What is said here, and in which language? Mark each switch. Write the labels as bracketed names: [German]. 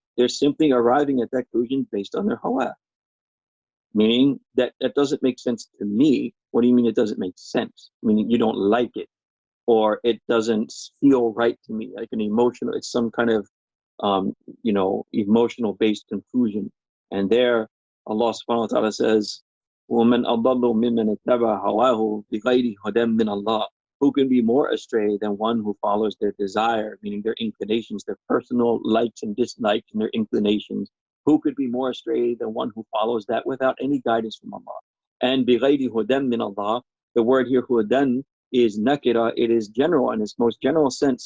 [English] They're simply arriving at that conclusion based on their hawa. Meaning that doesn't make sense to me. What do you mean it doesn't make sense? Meaning you don't like it, or it doesn't feel right to me, like an emotional, it's some kind of emotional based conclusion. And there Allah subhanahu wa ta'ala says, [Arabic] وَمَنْ أَضَلُّ مِمَّنِ اتَّبَعَ هَوَاهُ بِغَيْرِ هُدًى مِنَ اللَّهِ. [English] Who can be more astray than one who follows their desire, meaning their inclinations, their personal likes and dislikes and their inclinations? Who could be more astray than one who follows that without any guidance from Allah? And [Arabic] بِغَيْرِ هُدًى مِنَ اللَّهِ, [English] the word here hudan is nakira, it is general in its most general sense.